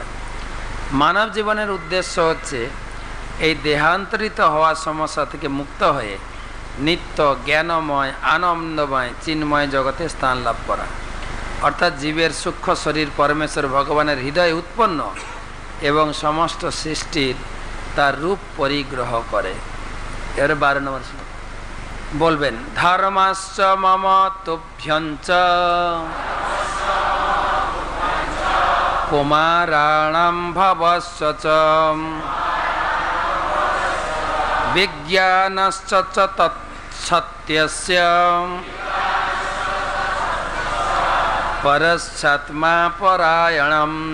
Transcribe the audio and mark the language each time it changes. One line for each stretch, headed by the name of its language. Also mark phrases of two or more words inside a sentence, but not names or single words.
Bangla: মানব জীবনের উদ্দেশ্য হচ্ছে এই দেহান্তরিত হওয়ার সমস্যা থেকে মুক্ত হয়ে নিত্য জ্ঞানময়, আনন্দময়, চিন্ময় জগতে স্থান লাভ করা। অর্থাৎ জীবের সূক্ষ্ম শরীর পরমেশ্বর ভগবানের হৃদয় উৎপন্ন এবং সমস্ত সৃষ্টির তার রূপ পরিগ্রহ করে। এর 12 নম্বর বলবেন।
Sanskrit: ধর্মাশ্চ মম তুভ্যঞ্চ কুমারাণাম ভবস্য চ বিজ্ঞানশ্চ তৎসত্যস্য পরশ্চাত্মা পরায়ণম।